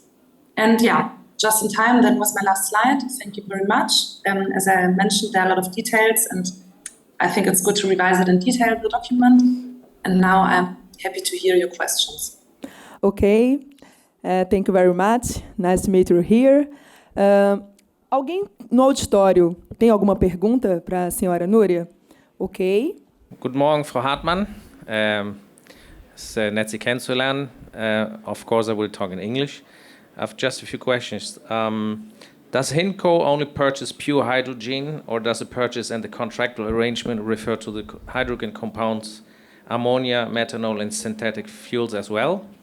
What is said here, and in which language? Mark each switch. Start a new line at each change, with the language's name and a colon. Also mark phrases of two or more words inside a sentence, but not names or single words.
English: And just in time, that was my last slide. Thank you very much. As I mentioned, there are a lot of details, and I think it's good to revise it in detail, the document. And now I'm happy to hear your questions. Okay. Thank you very much. Nice to meet you here.
Portuguese: Alguém no auditório tem alguma pergunta para a senhora Núria? Ok.
German: Guten Morgen, Frau Hartmann. Es ist nett, Sie kennenzulernen.
English: Of course, I will talk in English. I have just a few questions. Does HINCO only purchase pure hydrogen, or does the purchase and the contractual arrangement refer to the hydrogen compounds, ammonia, methanol, and synthetic fuels as well?